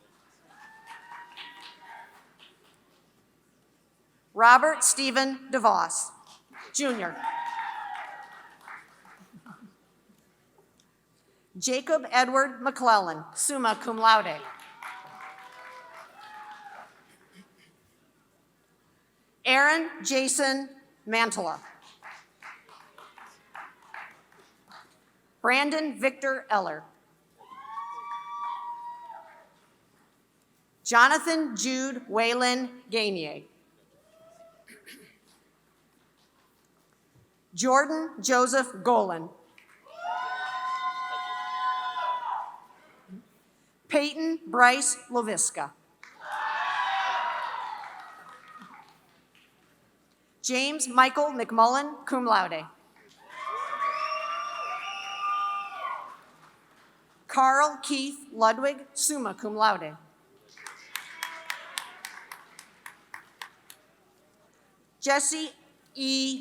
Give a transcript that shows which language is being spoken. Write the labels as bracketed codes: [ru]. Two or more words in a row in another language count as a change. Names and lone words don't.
[en] Robert Stephen DeVos, Jr. Jacob Edward McClellan, [la] summa cum laude. [en] Aaron Jason Mantala. Brandon Victor Eller. Jonathan Jude Waylon Gainier. Jordan Joseph Golan. Peyton Bryce Loviska. James Michael McMullen, [la] cum laude. [en] Carl Keith Ludwig, [la] summa cum laude. [en] Jesse E.